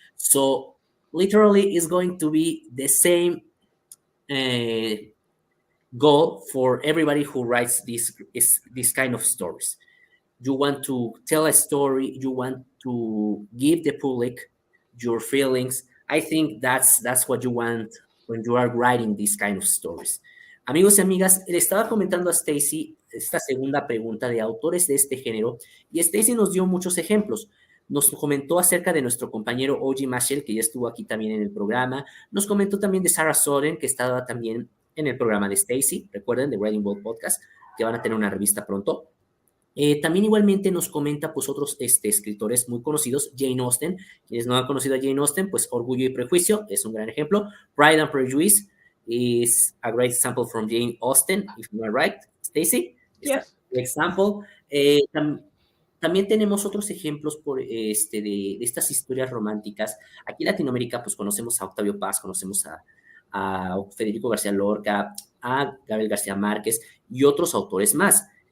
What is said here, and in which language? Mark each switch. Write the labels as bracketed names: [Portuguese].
[English] So literally, it's going to be the same uh, goal for everybody who writes this kind of stories. You want to tell a story, you want to give the public your feelings. I think that's what you want when you are writing these kind of stories. [Spanish] Amigos y amigas, le estaba comentando a Stacy esta segunda pregunta de autores de este género, y Stacy nos dio muchos ejemplos. Nos comentó acerca de nuestro compañero O.G. Mashel, que ya estuvo aquí también en el programa. Nos comentó también de Sarah Soren, que estaba también en el programa de Stacy. Recuerden, de Writing World Podcast, que van a tener una revista pronto. También igualmente nos comenta pues otros escritores muy conocidos, Jane Austen. Quienes no han conocido a Jane Austen, pues Orgullo y Prejuicio es un gran ejemplo. [English] Pride and Prejudice is a great example from Jane Austen, if you are right, Stacy. Yes. Example. [Spanish] También tenemos otros ejemplos de estas historias románticas. Aquí en Latinoamérica pues conocemos a Octavio Paz, conocemos a Federico García Lorca, a Gabriel García Márquez y otros autores más.